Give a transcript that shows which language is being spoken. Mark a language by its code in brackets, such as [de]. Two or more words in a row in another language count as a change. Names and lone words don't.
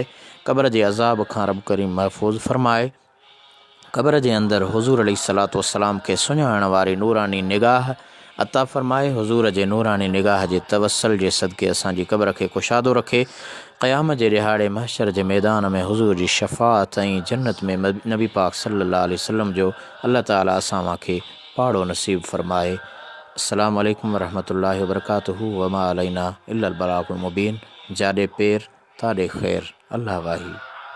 [sd] क़ब्र जे अज़ाब खां रब करीम महफ़ूज़ फ़रमाए। क़ब्र जे अंदरि हुज़ूर [ar] عليه الصلاة والسلام [sd] खे सुञाणण वारी नूरानी निगाह अता फ़रमाए। हुज़ूर जे नूरानी निगाह जे तवसल जे सदके असांजी क़ब्र खे कुशादो रखे। क़यामत जे ॾिहाड़े महशर जे मैदान में हुज़ूर जी शफ़ाअत ऐं जन्नत में नबी पाक [ar] صلى الله عليه وسلم [sd] जो अल्लाह ताला असां खे पाड़ो नसीब फ़रमाए। [ar] السلام عليكم ورحمة الله وبركاته. وما علينا إلا البلاغ المبين. [sd] जाॾे पेर ताॾे ख़ैर। अल्लाह वाही।